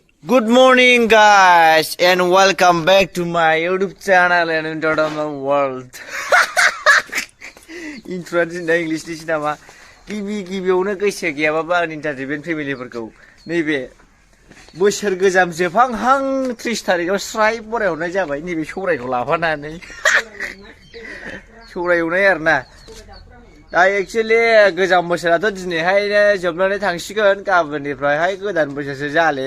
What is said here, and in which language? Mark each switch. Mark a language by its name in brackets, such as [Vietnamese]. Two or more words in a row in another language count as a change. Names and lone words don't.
[English] Good morning guys and welcome back to my YouTube channel and entertainment world. Introduction English [Bodo] ni nama. गिबियावनो गोसो गैयाबाबा आंनि entertainment फेमिलिफोरखौ नैबे बोसोर गोजाम जोबहांहां 30 थारिखआव स्राय बरायहरनाय जाबाय नैबे सौरायखौ लाफानानै सौराय एवनाय आरोना दा एक्चुअली गोजाम बोसोराथ' दिनैहायनो जोबनानै थांसिगोन गाबोननिफ्रायहाय गोदान बोसोरसो जाले